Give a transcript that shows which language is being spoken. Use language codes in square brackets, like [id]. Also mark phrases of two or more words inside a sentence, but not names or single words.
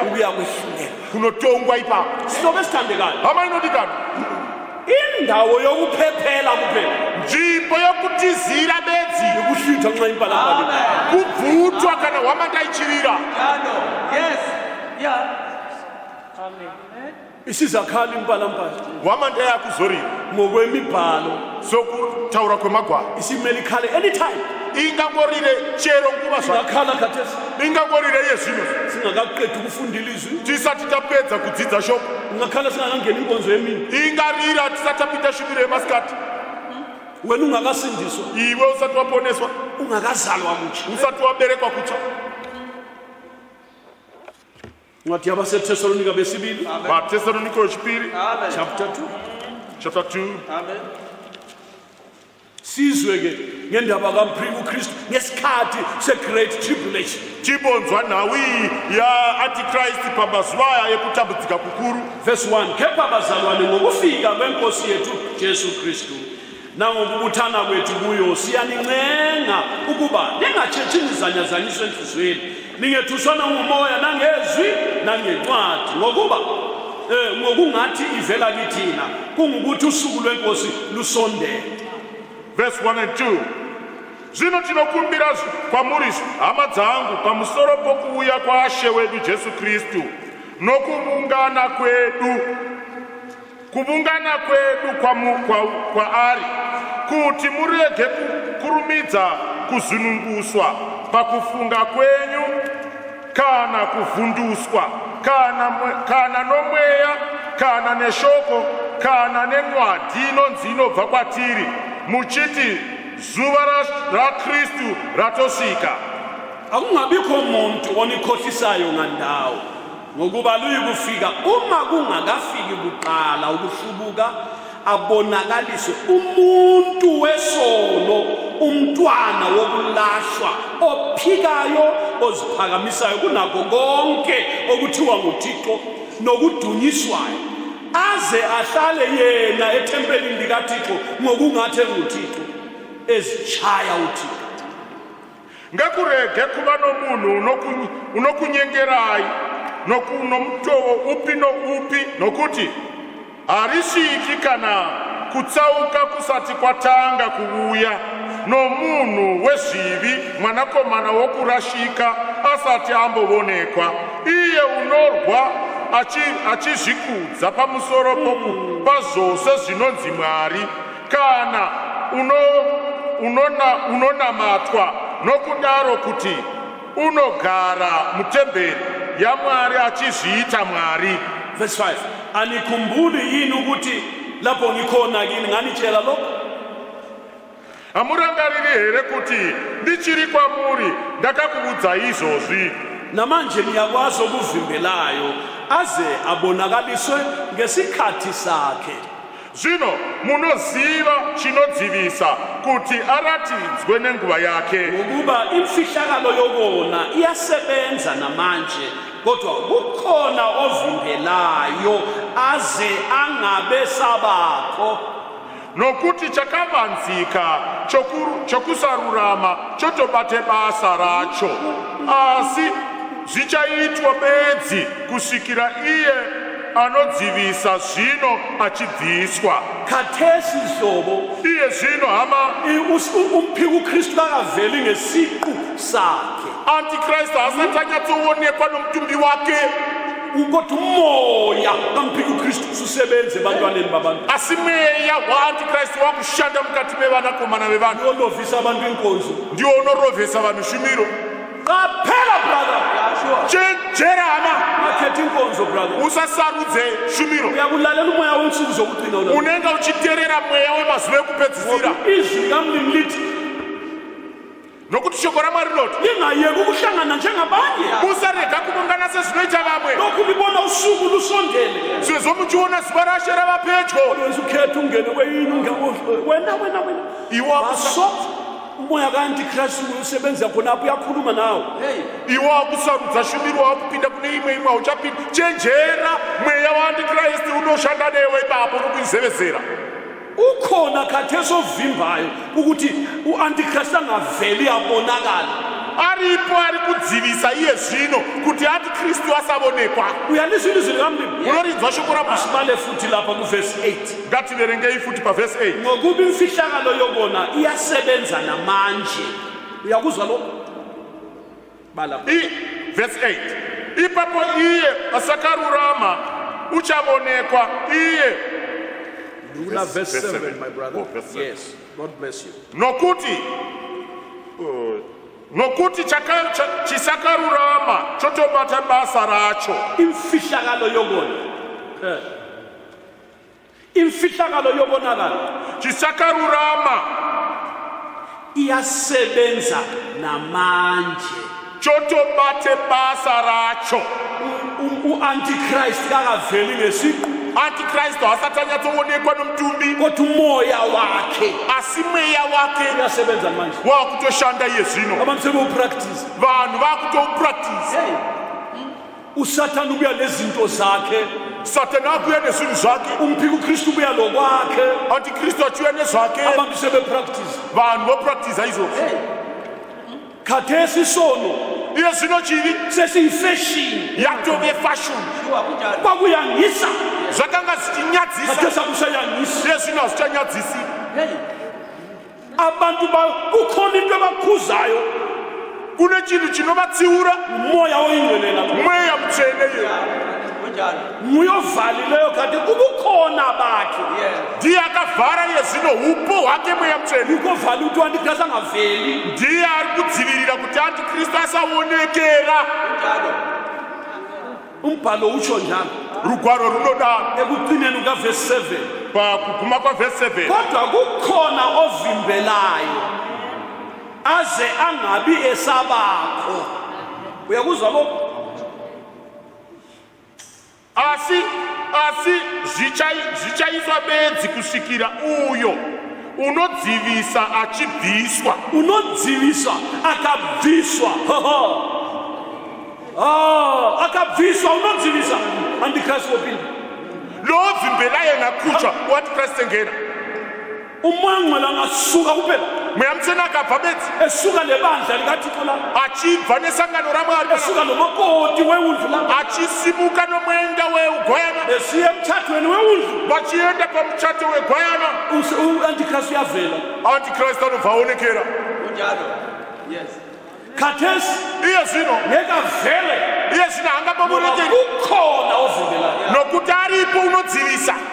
[nd] ukuya kwehluleka. [sn] kunotongwa ipapo [nd] Sihlobo esithandekayo, [sn] hama inodikana [nd] indawo yokuphephela kuphela [sn] nzvimbo yokutizira bedzi [nd] ukuhlitha nxa impalapala [sn] kubvutwa kana hwamanda ichivira [nd] isizakhali impalampala [sn] hwamanda yakuzorira [nd] ngokwemibhalo [sn] sokutaura kwemagwaro [nd] isimele ikhale anytime. [sn] ingangorire chero nguva zva [nd] Singakhala khathesi [sn] ingangorire yezvino [nd] singakaqedi ukufunda ilizwi, [sn] tisati tapedza kudzidza shoko [nd] ungakhala singakangeni inkonzo yemini, [sn] ingarira tisati tapita shumiro yemasikati [nd] wena ungakasindiswa, [sn] iwe usati waponeswa [nd] ungakazalwa mutsha. [sn] usati waberekwa kutsva [nd] Ncwadi yabaseThesalonika besibili [sn] vatesalonike wechipiri [nd] chapter 2. [sn] chapter 2 [nd] Sizwe ke ngendaba uKristu ngesikhathi se- [en] great tribulation. [sn] chibonzwa nhawi ya antichrist pamazuva aya ekutambudzika kukuru [nd] Verse 1, kepha bazalwane ngokufika kwenkosi yethu Jesu Kristu nangokubuthana kwethu kuyo siyanincenga ukuba ningatshetshi nizanyazanyiswe enhliziyweni, ningethuswana ngumoya nangezwi nangencwadi, ngokuba ngokungathi ivela kithina kungukuthi usuku lwenkosi lusondele. [en] verse 1 and 2 [sn] zvino tinokumbira kwamuri hama dzangu pamusoro pokuuya kwaShe wedu Jesu Kristu nokuvungana kwedu kwaari kuti murege kukurumidza kuzununguswa pakufunga kwenyu kana kuvhunduswa kana nomweya kana neshoko kana nen'wadi inonzi inobva kwatiri muchiti zuva raKristu ratosvika. [nd] Akungabikho umuntu onikhohlisayo ngandawo, ngokuba luyikufika uma kungakafiki kuqala ukuhlubuka abonakaliswe umuntu wesono, umntwana wokulahlwa ophikayo oziphakamisayo kunakho konke okuthiwa nguThixo nokudunyiswayo, aze ahlale yena ethempelini likaThixo ngokungathi nguThixo ezitshaya uThixo. [sn] Ngakurege kuva nomunhu unokunyengerayi nomutoo upi noupi nokuti harisviki kana kutsauka kusati kwatanga kuuya, nomunhu wezvivi mwanakomana wokurashika asati ambovonekwa, iye unorwa achizvikudza pamusoro pazvose zvinonzi Mwari, kana unonamatwa nokudaro kuti unogara mutemberi yaMwari achizviita Mwari. [nd] Verse 5, anikhumbuli yini ukuthi lapho ngikhona kini nganitshela lokho? [sn] Hamurangariri here kuti ndichiri kwamuri ndakakuudzai izvozvi? [nd] Namanje niyakwazi okuvimbelayo aze abonakaliswe ngesikhathi sakhe. [sn] Zvino munoziva chinodzivisa kuti aratidzwe nenguva yake. [nd] Ngokuba imfihlakalo yokona iyasebenza namanje, kodwa kukhona ovimbelayo aze angabe sabakho. [sn] Nokuti chakavanzika chokusarurama chotobate basa racho, asi zvichaitwa bedzi kusvikira iye anodzivisa zvino achibviswa. [nd] Khathesi hlobo [sn] Iye zvino hama, [nd] umphika uKristu akaveli ngesiqu sakhe, [sn] Antikristu asati anyatsoonekwa nomutumbi wake, [nd] kodwa umoya kamphika uKristu ususebenze ebantwaneni babantu. [sn] asi mweya waantikristu wakushanda mukati mevanakomana vevanhu, [nd] Yolovisa abantu inkonzo. [sn] ndiwo unorovhesa vanhu shumiro. [nd] Qaphela brother, [sn] Chenjera hama, [nd] akhetha inkonzo brother. [sn] usasarudze shumiro. [nd] Uyakulalela umoya wensuku zokugcina ulo. [sn] Unenge uchiteerera mweya wemazuva ekupedzisira, [nd] Izwi likamlimi lithi [sn] nokuti shoko raMwari rinoti [nd] lingayeki ukuhlangana njengabanye. [sn] musarega kuungana sezvinoita vamwe. [nd] Lokhu libona usuku lusondele. [sn] Sezvo muchiona zuva rashe rava pedyo, [nd] Wenza ukhetha ungene kweyini wena. [sn] iwo [nd] Baso umoya kaAntikristu usebenza khonapho uyakhuluma nawe. [sn] iwo wakusarudza shumiro wakupinda kune imwe hauchapinda. Chenjera, mweya waantikristu unoshanda newe ipapo nokuizevezera. [nd] Ukhona khathesi ovimbayo ukuthi uAntikristu angaveli abonakala. [sn] Aripo ari kudzivisa iye zvino kuti Antikristu asavonekwa. [nd] Uyalizwa ilizwi likamlimi. [sn] Munorinzwa shoko raMwari. [nd] Sibale futhi lapha kuverse 8. [sn] Ngativerengei futi pavhesi 8. [nd] Ngokuba imfihlakalo yokona iyasebenza namanje. Uyakuzwa lo? Bala. [sn] Verse 8. Ipapo iye asakarurama uchavonekwa iye. [en] Rula verse 7 my brother. Oh, verse 7. Yes. God bless you. [sn] Nokuti chisakarurama chotobata basa racho. [nd] Imfihlakalo yokona. Imfihlakalo yobonakala [sn] Chisakarurama [nd] iyasebenza namanje. [sn] chotobate basa racho. [nd] uAntikristu akaveli ngesiqu, [sn] Antikristu asati anyatsoonekwa nomutumbi, [nd] kodwa umoya wakhe [sn] asi mweya wake [nd] uyasebenza manje. [sn] wakutoshanda iye zvino. [nd] Abantu sebewupractice. [sn] Vanhu vakutopractice. [nd] Usathane ubuya lezinto zakhe, [sn] Satani akuya nezvinhu zvake, [nd] umphika uKristu ubuya lokwakhe. [sn] Antikristu achiuya nezvake. [nd] Abantu sebepractice. [sn] Vanhu vopractiza izvozvo. [nd] Khathesi isono [sn] Iye zvino chivi [nd] sesiyifashion. [sn] yatove fashion. [nd] Kwakuyangisa, [sn] Zvakanga zvichinyadzisa, [nd] khathesi akusayangisi. [sn] iye zvino hazvichanyadzisi. [nd] Abantu kukhona into abakhuzayo, [sn] Kune chinhu chinovatsiura, [nd] umoya oyingcwelela [sn] mweya mutsvene iye. [nd] nguye ovalileyo. Kanti ubukhona bakhe [sn] Ndiye akavhara iye zvino upo hwake mweya mutsvene. [nd] ukovala ukuthi uAntikristu angaveli. [sn] Ndiye ari kudzivirira kuti Antikristu asaonekera. [nd] Umbhalo utsho njalo [sn] Rugwaro runodaro [nd] ekugcineni kukaverse 7. [sn] pakuguma kwavhesi 7. [nd] Kodwa kukhona ovimbelayo aze angabi esabakho. Uyakuzwa lokho? [sn] Asi zvichaiswa bedzi kusvikira uyo unodzivisa achibviswa. Unodzivisa akabviswa. Akabviswa unodzivisa. Antikristu wopinda. [nd] Lovimbela yena kuchwa uAntikristu engena. Umoya ongcwele angasuka kuphela, [sn] Mweya mutsvene akabva bedzi [nd] esuka nebandla likaThixo la, [sn] achibva nesangano raMwari, [nd] esuka nomakoti wewundlu la, [sn] achisimuka nomwenda weugwayana, [nd] esiya emtshathweni wewundlu. [sn] vachienda pamuchato wegwayana. [nd] uAntikristu uyavela. [sn] Antikristu anobva aonekera. [nd] Khathesi [sn] Iye zvino [nd] ngeke avele ngoba [sn] haangambabonekeri [nd] kukhona ovimbelayo. [sn] nokuti aripo unodzivisa.